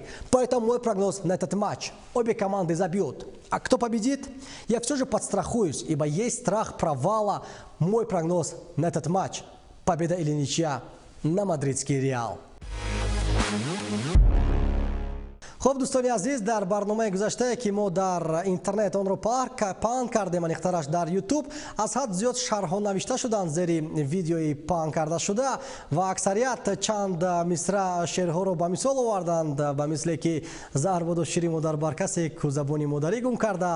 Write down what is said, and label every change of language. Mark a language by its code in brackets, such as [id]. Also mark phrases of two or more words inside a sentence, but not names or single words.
[ru] Поэтому мой прогноз на этот матч: обе команды забьют. А кто победит? Я все же подстрахуюсь, ибо есть страх провала. Мой прогноз на этот матч: победа или ничья на мадридский Реал. [tg] خب دوستانی عزیز، در برنامه گذشته که ما در اینترنت آن رو پهن کردیم انیخترش در یوتیوب، از حد زیاد شرح نوشته شدن زیر ویدیوی پهن کرده شده و اکثریت چند مصرع شعرها رو به مثال آوردند، به مثل که زهر باد و شیرین مادر بر کسی که زبانی مادری گم کرده است.